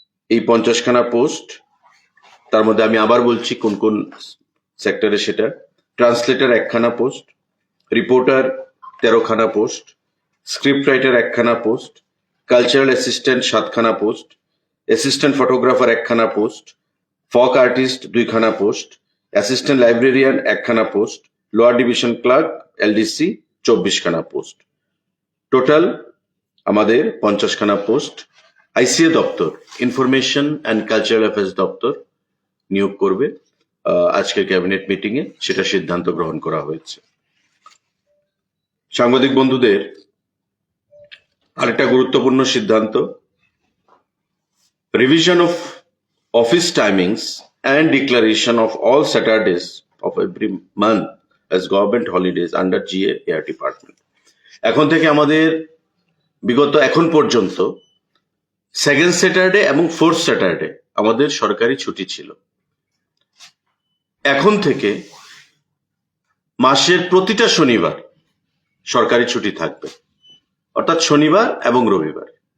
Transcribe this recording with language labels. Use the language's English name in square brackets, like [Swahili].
[Bangla] এই 50খানা পোস্ট, তার মধ্যে আমি আবার বলছি কোন কোন সেক্টরে সেটা: translator 1খানা post, reporter 13খানা post, script writer 1খানা post, cultural assistant 7খানা post, assistant photographer 1খানা post, ফক artist 2খানা post, assistant librarian 1খানা post, lower division clerk LDC 24খানা post. Total আমাদের 50খানা পোস্ট আইসিএ দপ্তর, ইনফরমেশন অ্যান্ড কালচারাল অ্যাফেয়ার্স দপ্তর নিয়োগ করবে। আজকের ক্যাবিনেট মিটিং এ সেটা সিদ্ধান্ত গ্রহণ করা হয়েছে। সাংবাদিক বন্ধুদের, আরেকটা গুরুত্বপূর্ণ সিদ্ধান্ত: [English] Revision of office timings and declaration of all Saturdays of every month as government holidays under GA Air Department. [Bangla] এখন থেকে আমাদের বিগত এখন পর্যন্ত সেকেন্ড স্যাটারডে এবং ফোর্থ স্যাটারডে আমাদের সরকারি ছুটি ছিল। এখন থেকে মাসের প্রতিটা শনিবার সরকারি ছুটি থাকবে, অর্থাৎ শনিবার এবং রবিবার।